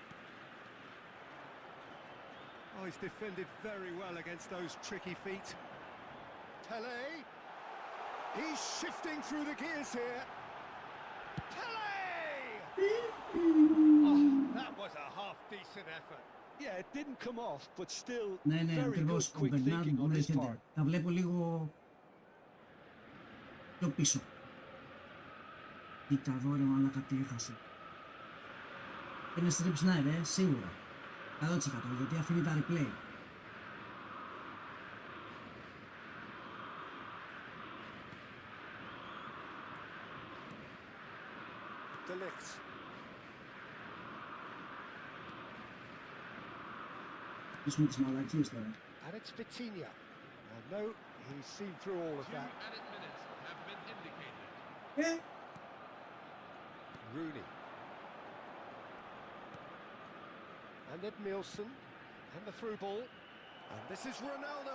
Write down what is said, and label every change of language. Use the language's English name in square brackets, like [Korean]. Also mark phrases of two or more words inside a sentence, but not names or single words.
[English] Oh, he's defended very well against those tricky feet. Pelé. He's shifting through the gears here. Pelé! Oh, that was a half-decent effort. Yeah, it didn't come off, but still [Greek] Ναι, ναι, [English] very good [Greek] ακριβώς. Ο [English] quick [Greek] Μπερνάρντ [English] thinking [Greek] μου [English] on his [Greek] έρχεται. [English] part. [Greek] Τα βλέπω λίγο πιο πίσω. Κοίτα εδώ ρε μαλάκα τι έχασε. Είναι [English] strip snipe, [Greek] σίγουρα. 100% γιατί αφήνει τα replay. Blitz. Πείσουμε τις μαλακίες τώρα. [English] And it's Vitinha. Well, no, he's seen through all of 2 that. added minutes have been indicated. Rooney. And then Nielsen. And the through ball. And this is Ronaldo.